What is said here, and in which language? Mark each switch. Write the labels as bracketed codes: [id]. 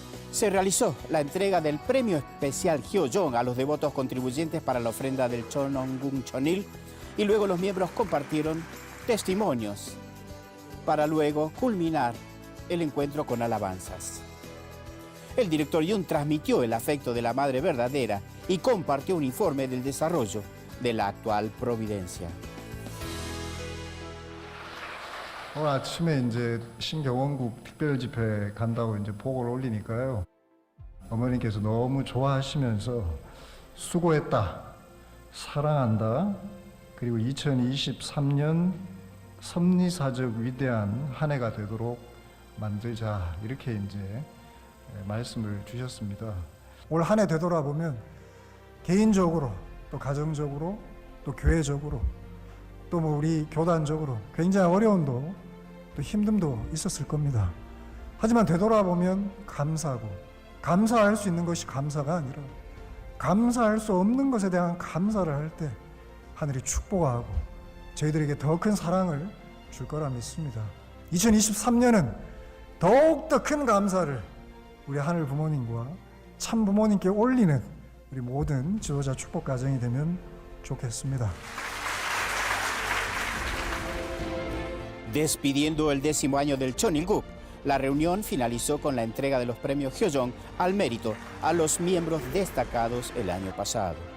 [es] Se realizó la entrega del premio especial Hyojeong a los devotos contribuyentes para la ofrenda del Chonongun Chonil y luego los miembros compartieron testimonios para luego culminar el encuentro con alabanzas. El director Yoon transmitió el afecto de la Madre Verdadera y compartió un informe del desarrollo de la actual providencia. [ko] 오늘 아침에 이제 신경원국 특별집회 간다고 이제 보고를 올리니까요. 어머님께서 너무 좋아하시면서 수고했다, 사랑한다, 그리고 2023년 섭리사적 위대한 한 해가 되도록 만들자, 이렇게 이제 말씀을 주셨습니다. 올 한 해 되돌아보면 개인적으로 또 가정적으로 또 교회적으로 또 뭐 우리 교단적으로 굉장히 어려움도 또 힘듦도 있었을 겁니다. 하지만 되돌아보면 감사하고, 감사할 수 있는 것이 감사가 아니라 감사할 수 없는 것에 대한 감사를 할 때 하늘이 축복하고 저희들에게 더 큰 사랑을 줄 거라 믿습니다. 2023년은 더욱더 큰 감사를 우리 하늘 부모님과 참 부모님께 올리는 우리 모든 지도자 축복 가정이 되면 좋겠습니다. [es] Despidiendo el 10º año del Cheonilguk, la reunión finalizó con la entrega de los premios Hyojeong al mérito a los miembros destacados el año pasado.